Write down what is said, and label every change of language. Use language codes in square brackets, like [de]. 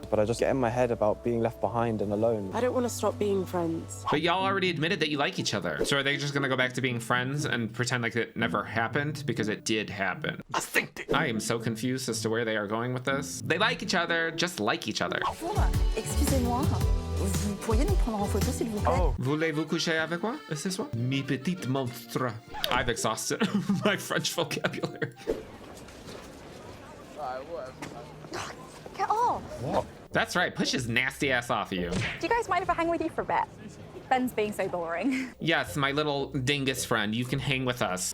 [en] But I just get in my head about being left behind and alone. I don't want to stop being friends. But y'all already admitted that you like each other. So are they just gonna go back to being friends and pretend like it never happened? Because it did happen. I am so confused as to where they are going with this. They like each other, just like each other. [fr] Excusez-moi. Vous pourriez nous prendre en photo, s'il vous plaît? Oh. Voulez-vous coucher avec moi? [en] Is this one? [es] Mi [fr] petite monstre. [en] I've exhausted my French vocabulary. Get off. What? That's right, push his nasty ass off of you. Do you guys mind if I hang with you for a bit? Ben's being so boring. Yes, my little dingus friend, you can hang with us.